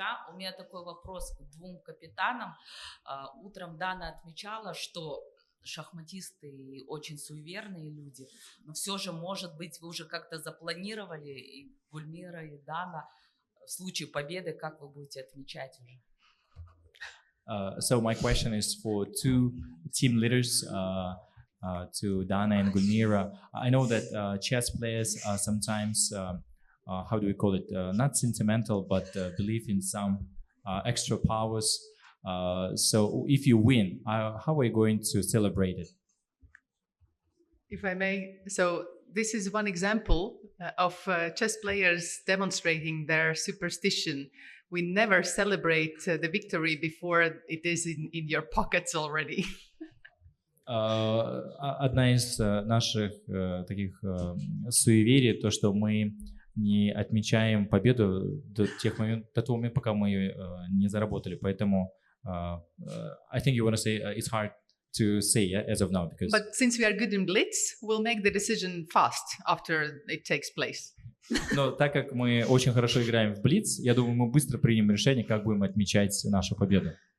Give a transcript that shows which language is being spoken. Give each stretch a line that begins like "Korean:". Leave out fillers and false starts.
Russian: У меня такой вопрос к двум капитанам. Утром Дана отмечала, что шахматисты очень суеверные люди, но все же, может быть, вы уже как-то запланировали, и Гульмира, и Дана, в случае победы, как вы будете отмечать уже?
English: So my question is for two team leaders, to Dana and Gulmira. I know that chess players are sometimes how do we call it? Not sentimental, but believe in some extra powers. So if you win, how are you going to celebrate it? If I may, so this is one example of chess players demonstrating their superstition. We never celebrate the victory before it is in your pockets already.
Russian: Одна из наших таких суеверий, то, что мы не отмечаем победу до того момента, пока мы ее не заработали. Поэтому
English: I think you want to say it's hard to say, yeah, as of now. Because... But since we are good in blitz, we'll make the decision fast after it takes place.
Russian: Но так как мы очень хорошо играем в блиц, я думаю, мы быстро примем решение, как будем отмечать нашу победу.